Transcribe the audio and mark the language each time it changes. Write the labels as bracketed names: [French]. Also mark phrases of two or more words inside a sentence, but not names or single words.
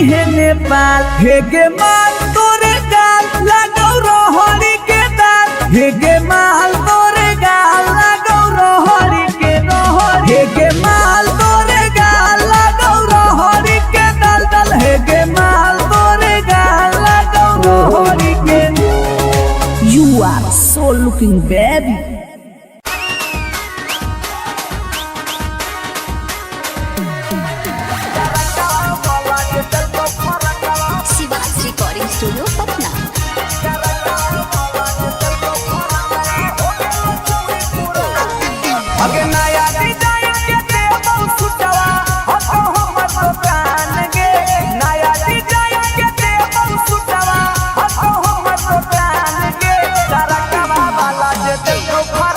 [Angika] है नेपाल हे गे माल तोरे गाल लगो रोहड़ी के दाल हे गे माल तोरे गाल लगो रोहड़ी के रोहड़ी हे गे माल तोरे गाल लगो रोहड़ी के दल दल हे गे माल तोरे गाल लगो रोहड़ी के [English] You are so looking baby. Shiva's Recording Studio Patna. [Angika] अगे नया डिजाइन के देबो सुटवा हतो हमर दुकान गे नया डिजाइन के देबो सुटवा हतो हमर दुकान गे तरकवा वाला जे देखो